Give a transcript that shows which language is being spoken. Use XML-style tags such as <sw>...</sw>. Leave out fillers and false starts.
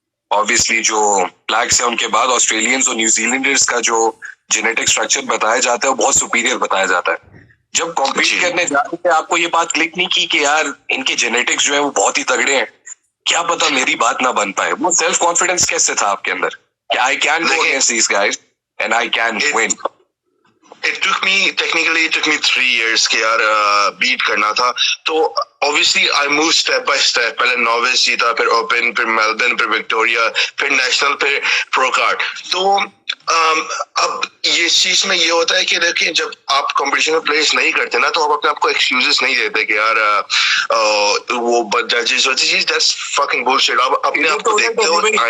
<ur>obviously جو blacks ہیں ان کے بعد آسٹریلینز اور نیوزی لینڈرز کا جو جینیٹک اسٹرکچر بتایا جاتا ہے وہ بہت سپیریئر بتایا جاتا ہے. جب کمپیٹ کرنے جاتے تھے آپ کو یہ بات کلک نہیں کی کہ یار ان کے جینیٹکس جو ہیں وہ بہت ہی تگڑے ہیں, کیا پتا میری بات نہ بن پائے. وہ سیلف کانفیڈنس کیسے تھا آپ کے اندر کہ</ur> <en>I can go against these guys and I can win. It took me 3 years</en> <ur>کہ یار بیٹ کرنا تھا.</ur> <en>تو obviously I moved step by step.</en> <ur>پہلے نووس جیتا, پھر اوپن, پھر میلبرن, پھر وکٹوریا, پھر نیشنل, پھر پرو کارڈ. تو اب یہ چیز میں یہ ہوتا ہے کہ دیکھیں جب آپ کمپٹیشن میں پلیس نہیں کرتے نا تو آپ اپنے آپ کو ایکسکیوزز نہیں دیتے کہ یار وہ ججز</ur> <en>That's fucking bullshit.</en> <ur>آپ اپنے آپ کو دیکھتے ہو.</ur>